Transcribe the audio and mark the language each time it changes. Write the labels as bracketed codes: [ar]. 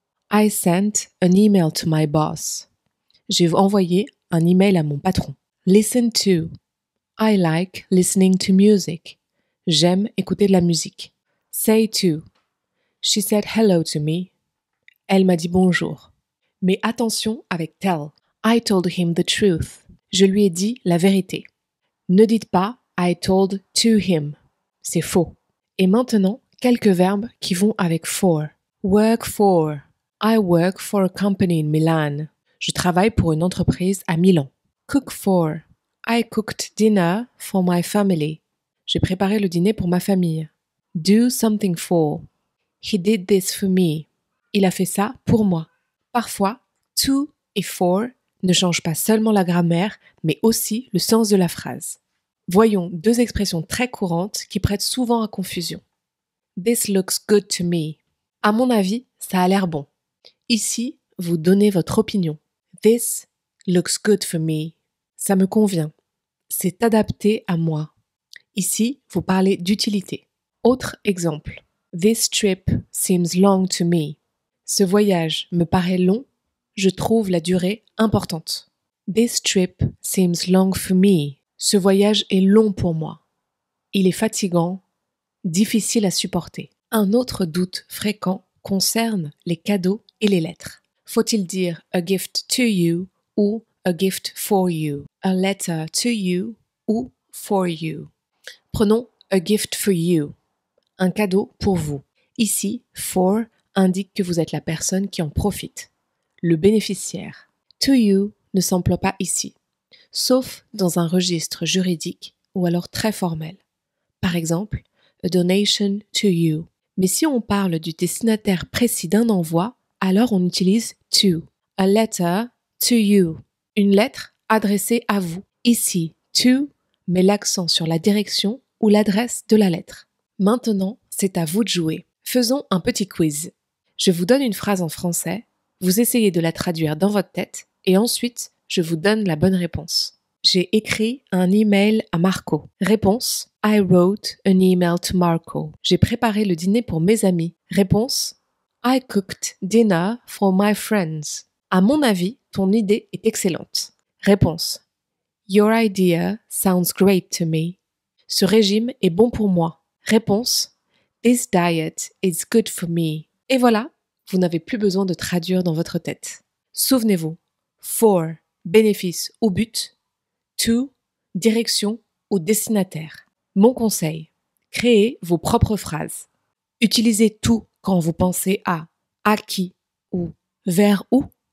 [en] I sent an email to my boss. [fr] J'ai envoyé un email à mon patron. [en] Listen to. I like listening to music. [fr] J'aime écouter de la musique. [en] Say to. She said hello to me. [fr] Elle m'a dit bonjour. Mais attention avec tell. [en] I told him the truth. [fr] Je lui ai dit la vérité. Ne dites pas [en] I told to him. [fr] C'est faux. Et maintenant, quelques verbes qui vont avec for. [en] Work for. I work for a company in Milan. [fr] Je travaille pour une entreprise à Milan. [en] Cook for. I cooked dinner for my family. [fr] J'ai préparé le dîner pour ma famille. [en] Do something for. He did this for me. [fr] Il a fait ça pour moi. Parfois, to et for ne changent pas seulement la grammaire, mais aussi le sens de la phrase. Voyons deux expressions très courantes qui prêtent souvent à confusion. [en] This looks good to me. [fr] À mon avis, ça a l'air bon. Ici, vous donnez votre opinion. [en] This looks good for me. [fr] Ça me convient. C'est adapté à moi. Ici, vous parlez d'utilité. Autre exemple. [en] This trip seems long to me. [fr] Ce voyage me paraît long. Je trouve la durée importante. [en] This trip seems long for me. [fr] Ce voyage est long pour moi. Il est fatigant, difficile à supporter. Un autre doute fréquent concerne les cadeaux et les lettres. Faut-il dire [en] a gift to you [fr] ou [en] a gift for you? A letter to you ou for you? [fr] Prenons [en] a gift for you. [fr] Un cadeau pour vous. Ici, for indique que vous êtes la personne qui en profite, le bénéficiaire. To you ne s'emploie pas ici, sauf dans un registre juridique ou alors très formel. Par exemple, [en] a donation to you. [fr] Mais si on parle du destinataire précis d'un envoi, alors on utilise to. [en] A letter to you. [fr] Une lettre adressée à vous. Ici, to met l'accent sur la direction ou l'adresse de la lettre. Maintenant, c'est à vous de jouer. Faisons un petit quiz. Je vous donne une phrase en français, vous essayez de la traduire dans votre tête et ensuite, je vous donne la bonne réponse. J'ai écrit un email à Marco. [en] Réponse: I wrote an email to Marco. [fr] J'ai préparé le dîner pour mes amis. [en] Réponse: I cooked dinner for my friends. [fr] À mon avis, ton idée est excellente. [en] Réponse: Your idea sounds great to me. [fr] Ce régime est bon pour moi. [en] Réponse: This diet is good for me. [fr] Et voilà, vous n'avez plus besoin de traduire dans votre tête. Souvenez-vous, for, bénéfice ou but, to, direction ou destinataire. Mon conseil, créez vos propres phrases. Utilisez tout quand vous pensez à qui ou vers où.